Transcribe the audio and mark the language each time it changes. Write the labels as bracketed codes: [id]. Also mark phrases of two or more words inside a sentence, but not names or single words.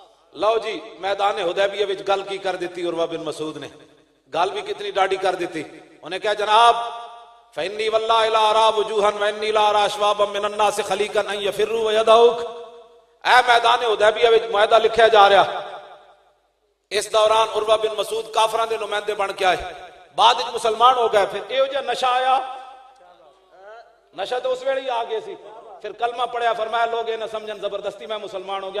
[pa] لو جی میدان حدیبیہ وچ گل کی کر دی عروہ بن مسعود نے، گل بھی کنی ڈاہڈی کر دی. انہیں کیا جناب [ar] فإني والله لا أرى وجوها وإني لا أرى أشوابا من الناس خليقا أن يفروا ويدعوك. [pa] اے میدان حدیبیہ وچ معاہدہ لکھا جا رہا. اس دوران عروہ بن مسعود کافراں دے نمائندے بن کے آئے، بعد وچ مسلمان ہو گئے. فیر ایہو جیہا نشہ آیا، نشہ تو اس ویلے ہی آ گئے سی. فیر کلمہ پڑھیا، فرمایا لوگ یہ نہ سمجھن زبردستی میں مسلمان ہو گیا.